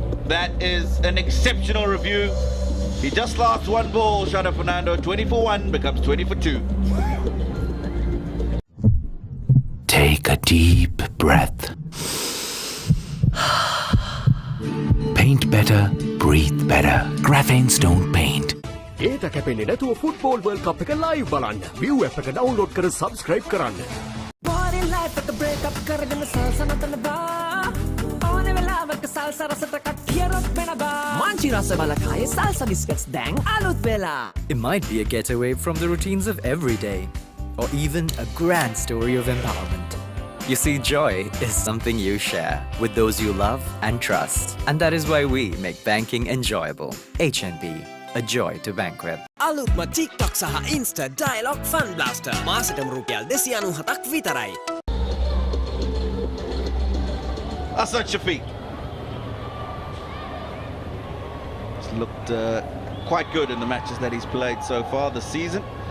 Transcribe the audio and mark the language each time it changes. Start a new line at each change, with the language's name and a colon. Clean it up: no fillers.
English: That is an exceptional review. He just lost one ball. Shada Fernando, 20 for 1, becomes 20 for 2. Take a deep breath. Paint better, breathe better. Graphene Stone Paint.
Sinhala: ඒට කැපෙන්නේ නැතුව football world කප් එක live බලන්න. View app එක download කර subscribe කරන්න.
English: Party life at the break up කරගෙන salsa නතන බා.
Sinhala: ඕන වෙලාවක salsa රසට කට්ටියරොත් වෙන බා. මංචි රස බලකායේ salsa biscuits දැන් අලුත් වෙලා.
English: It might be a getaway from the routines of every day, or even a grand story of empowerment. You see, joy is something you share with those you love and trust. And that is why we make banking enjoyable. HNB, a joy to bank with.
Sinhala: අලුත්ම TikTok සහ Insta Dialogue Fun Blaster මාසෙටම රුපියල් 297ක් විතරයි.
English: Hassan Shafiq. He's looked quite good in the matches that he's played so far this season.